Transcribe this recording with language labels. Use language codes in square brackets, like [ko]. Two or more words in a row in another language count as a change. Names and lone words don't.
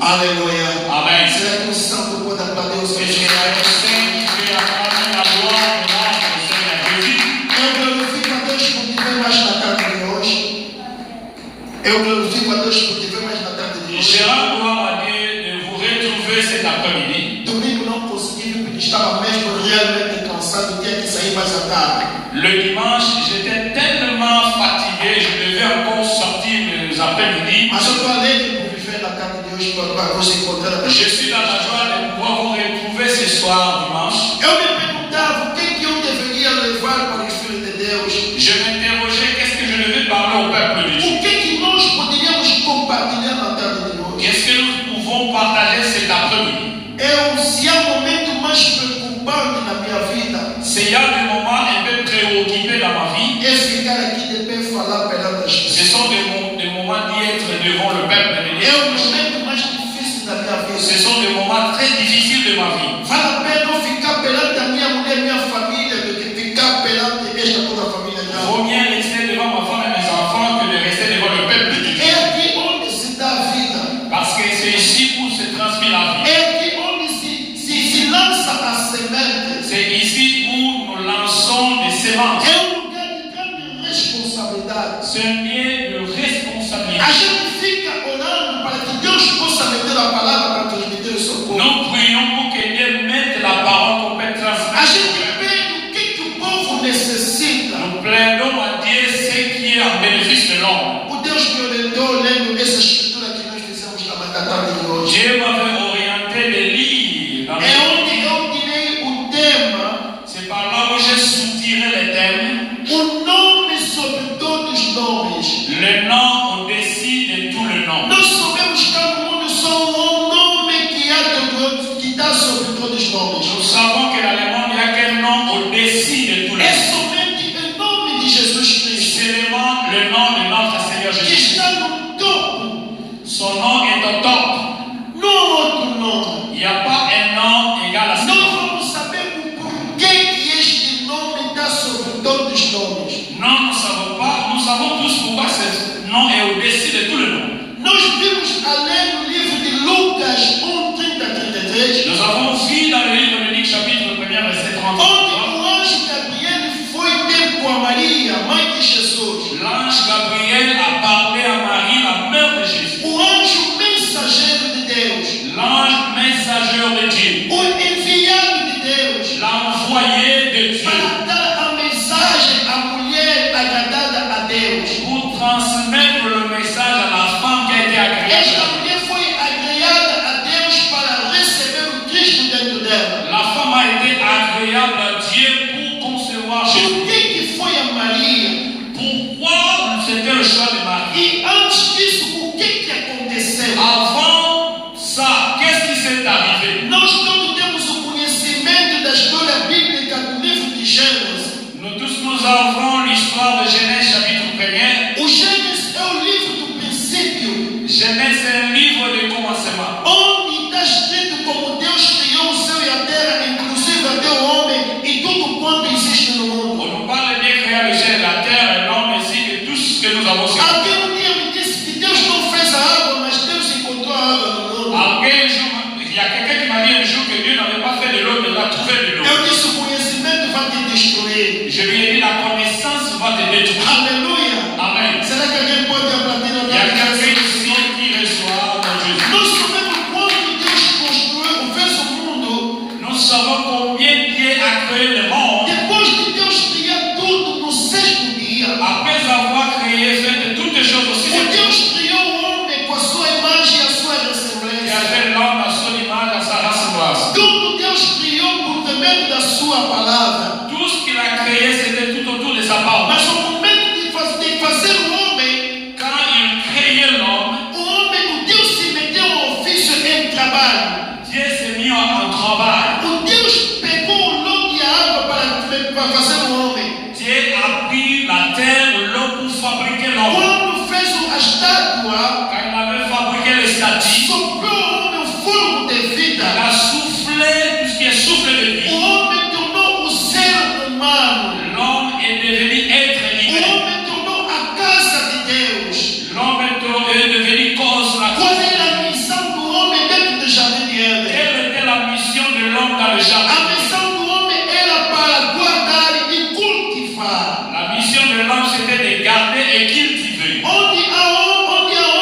[pt] Aleluia. Amen. Será que o santo pode aplaudir o seu [fr] Et c'est [pt] Senhor? [fr] la saint qui fait acclamer la gloire de notre Seigneur Jésus. [pt] Eu glorifico a Deus por te ver mais na tarde de hoje. Eu glorifico a Deus por te ver mais na tarde de [fr] Et [pt] hoje. [fr] je rends gloire à Dieu de vous retrouver cet après-midi. [pt] Domingo não consegui porque estava mesmo realmente cansado, tinha que sair mais à tarde. [fr] Le dimanche, j'étais tellement fatigué, je devais encore sortir les après-midi. [pt] Mas eu estou alegre por viver na tarde de hoje para nos encontrar. [fr] Je suis dans la joie de pouvoir vous retrouver ce soir dimanche. [pt] Eu me perguntava o que eu deveria levar para Deus. [fr] Je m'interrogeais qu'est-ce que je devais parler au peuple de Dieu. [pt] O que que nós poderíamos compartilhar na tarde de hoje? [fr] Qu'est-ce que nous pouvons partager cet après-midi? [pt] Se há um momento mais preocupante na minha vida, [fr] C'est il y a des moments un peu préoccupés dans ma vie. [pt] é ficar aqui de pé e falar perante as [fr] Ce [pt] pessoas. [fr] sont des moments d'y être devant le peuple de [pt] É [fr] Dieu. [pt] o momento mais difícil da minha vida. [fr] Ce sont des moments très difficiles de ma vie. [pt] Vale a pena eu ficar perante a minha mulher e minha família do que ficar perante esta toda a família [fr] Il [pt] dela. [fr] vaut mieux rester devant ma femme et mes enfants que de rester devant le peuple de Dieu. [pt] É aqui onde se dá a vida. [fr] Parce que c'est ici où se transmet la vie. [pt] É aqui onde se lança a semente. [fr] C'est ici où nous lançons des semences. [pt] É um lugar de grande responsabilidade. [fr] C'est un lieu de responsabilité. [pt] A gente fica orando para que Deus possa meter a palavra para transmitir o seu povo. [fr] Nous prions pour que Dieu mette la parole qu'on peut [pt] A [fr] transmettre. [pt] gente pede o que o povo necessita. [fr] Nous plaidons à Dieu ce qui est en bénéfice de l'homme. [pt] O Deus me orientou lendo essa escritura que nós fizemos na tarde de hoje. [fr] Dieu m'avait orienté de lire dans [pt] É onde eu tirei o tema, [fr] C'est par là où j'ai soutiré les thèmes. [pt] o nome sobre todos os nomes. [fr] Le nom au-dessus de tout le nom. [pt] Nós sabemos que há no mundo só um nome que dá sobre todos os nomes. [fr] Nous savons que dans le monde, il n'y a qu'un nom au-dessus de tout le [pt] É [fr] nom. [pt] somente o nome de Jesus Cristo [fr] C'est le nom de notre Seigneur [pt] que [fr] Jésus. [pt] está no topo, [fr] Son nom est au top. [pt] não há outro nome. [fr] Il n'y a pas un nom égal à ce [pt] Nós [fr] nom. [pt] vamos saber o porquê que este nome está sobre todos os nomes. [fr] Non, nous ne savons pas. Nous savons tous pourquoi ce nom est au-dessus de tout le nom. [pt] Nós vimos a ler no livro de Lucas 1:30-33, [fr] Nous avons vu dans le livre de Luc, chapitre 1er, verset 33. [pt] onde o anjo Gabriel foi ter com a Maria, mãe de Jesus. [fr] L'ange Gabriel a parlé à Marie, la mère de Jésus. [pt] O anjo mensageiro de Deus, [fr] L'ange messager de Dieu. [pt] o enviado de Deus, [fr] L'envoyé de Dieu. [pt] para dar a mensagem à mulher agradada a Deus. [fr] Pour transmettre le message à la femme qui a été agréée. [pt] Esta mulher foi agradada a Deus para receber o Cristo dentro dela. [fr] La femme a été agréable à Dieu pour concevoir Jésus. [pt] Por que foi a Maria? [fr] Pourquoi c'était le choix de Marie? [pt] E antes disso, o que aconteceu? [fr] Avant ça, qu'est-ce qui s'est arrivé? [pt] Nós todos temos o conhecimento da história bíblica do livro de Gênesis. [fr] Nous tous, nous avons l'histoire de Genèse chapitre 1er. [pt] O Gênesis é o livro do princípio, [fr] Genèse c'est un livre de commencement. [pt] onde está escrito como Deus criou o céu e a terra, inclusive até o homem e tudo quanto existe no mundo. [fr] On nous parle de Dieu créa le ciel et la terre, et l'homme ainsi que tout ce que nous avons sur la terre. [pt] Alguém um dia me disse que Deus não fez a água, mas Deus encontrou a água no mundo. [fr] Il y a quelqu'un qui m'a dit un jour que Dieu n'avait pas fait de l'eau, mais il a trouvé de l'eau. [pt] Eu disse: o conhecimento vai te destruir. [fr] Je lui ai dit, la connaissance va te détruire. [pt] Aleluia! Amen. Será que alguém pode aplaudir [fr] Il [pt] a [fr] y a [pt] Deus? [fr] quelqu'un ici qui reçoit mon Jésus. [pt] Nós sabemos quando Deus construiu, fez o mundo. [fr] Nous savons combien Dieu a créé le monde. [pt] Depois de Deus criar tudo no sexto dia, [fr] Après avoir créé, fait toutes les choses aussi. [pt] o Deus criou o homem com a sua imagem e a sua [fr] Il a [pt] ressemblância. [fr] fait l'homme à son image, à sa ressemblance. [pt] Tudo Deus criou por intermédio da sua palavra. [fr] Tout ce qu'il a créé, c'était tout autour de sa parole. [pt] Mas no momento de fazer o homem, [fr] Quand il créait l'homme, [pt] o Deus se meteu ao ofício em trabalho. [fr] Dieu s'est mis en travail. [pt] O Deus pegou o lodo e a água para fazer o homem. [fr] Dieu a pris la terre, l'eau pour fabriquer l'homme. [pt] Quando fez a estátua, [fr] Quand il avait fabriqué les statues, [pt] soprou ao homem o fogo de [fr] il [pt] vida. [fr] a soufflé tout ce qui est souffle de [pt] O [fr] vie. [pt] homem tornou o ser humano. [fr] L'homme est devenu être [pt] O [fr] humain. [pt] homem tornou a casa de Deus. [fr] L'homme est devenu cause la [pt] Qual [fr] cause. [pt] era a missão do homem dentro do jardim de Éden? [fr] Quelle était la mission de l'homme dans le [pt] A [fr] jardin? [pt] missão do homem era para guardar e cultivar. [fr] La mission de l'homme, c'était de garder et cultiver. [pt] Onde